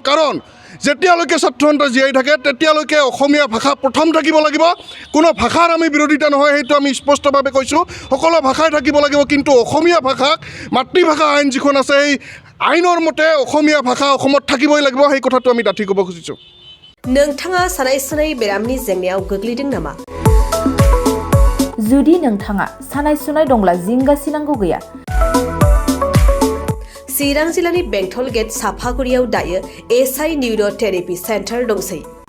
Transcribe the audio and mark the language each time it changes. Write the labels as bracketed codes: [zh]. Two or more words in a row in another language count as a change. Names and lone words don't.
[as] কাৰণ যেতিয়ালৈকে ছাত্ৰ সন্থা জীয়াই থাকে, তেতিয়ালৈকে অসমীয়া ভাষা প্ৰথম থাকিব লাগিব। কোনো ভাষাৰ আমি বিৰোধিতা নহয়, সেইটো আমি স্পষ্টভাৱে কৈছোঁ। সকলো ভাষাই থাকিব লাগিব, কিন্তু অসমীয়া ভাষাক, মাতৃভাষা আইন যিখন আছে, সেই আইনৰ মতে অসমীয়া ভাষা অসমত থাকিবই লাগিব। সেই কথাটো আমি ডাঠি ক'ব খুজিছোঁ। [brx] नोंथाङा सानाय सुनाय बेरामनि जेंनायाव गोग्लैदों नामा? जुदि नोंथाङा सानाय सुनाय दंब्ला जिंगासिनांगौ गैया। चिरां जिल्लानि बेंटल गेट साफागुरियाव दायो SI निउर' थेरापि सेन्टार दंसै।